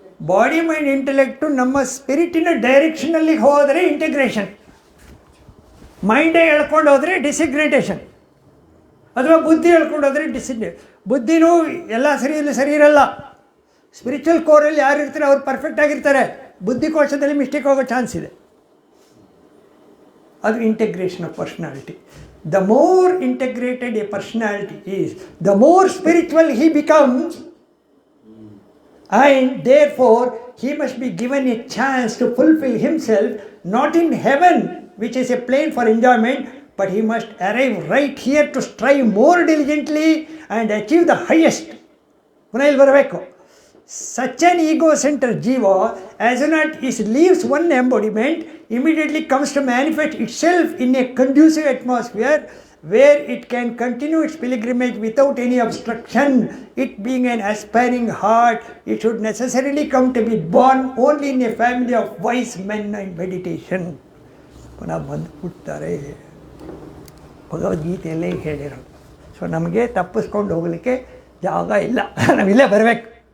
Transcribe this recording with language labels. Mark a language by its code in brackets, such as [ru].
[kn] Body mind ಇಂಟೆಲೆಕ್ಟು ನಮ್ಮ ಸ್ಪಿರಿಟಿನ ಡೈರೆಕ್ಷನಲ್ಲಿ ಹೋದರೆ integration, ಮೈಂಡೇ ಹೇಳ್ಕೊಂಡು ಹೋದರೆ ಡಿಸಿಗ್ರೇಟೇಷನ್, ಅಥವಾ ಬುದ್ಧಿ ಹೇಳ್ಕೊಂಡು ಹೋದರೆ ಬುದ್ಧಿನೂ ಎಲ್ಲ ಸರಿ ಇರಲ್ಲ. ಸ್ಪಿರಿಚುವಲ್ ಕೋರಲ್ಲಿ ಯಾರು ಇರ್ತಾರೆ ಅವ್ರು ಪರ್ಫೆಕ್ಟ್ ಆಗಿರ್ತಾರೆ, ಬುದ್ಧಿಕೋಶದಲ್ಲಿ ಮಿಸ್ಟೇಕ್ ಹೋಗೋ ಚಾನ್ಸ್ ಇದೆ. [en] ಅದು integration of personality. The more integrated a personality is, the more spiritual he becomes. And therefore, he must be given a chance to fulfill himself, not in heaven, which is a plane for enjoyment, but he must arrive right here to strive more diligently and achieve the highest. [kn] Punayil barabeku. [en] Such an ego-centered jiva, as soon as it leaves one embodiment, immediately comes to manifest itself in a conducive atmosphere where it can continue its pilgrimage without any obstruction. It being an aspiring heart, it should necessarily come to be born only in a family of wise men and meditation. [kn] ಪುನಃ ಬಂದು ಬಿಡ್ತಾರೆ, ಭಗವದ್ಗೀತೆಯಲ್ಲೇ ಹೇಳಿರೋದು. So ನಮಗೆ ತಪ್ಪಿಸ್ಕೊಂಡು ಹೋಗಲಿಕ್ಕೆ ಜಾಗ ಇಲ್ಲ, ನಾವಿಲ್ಲೇ ಬರಬೇಕು.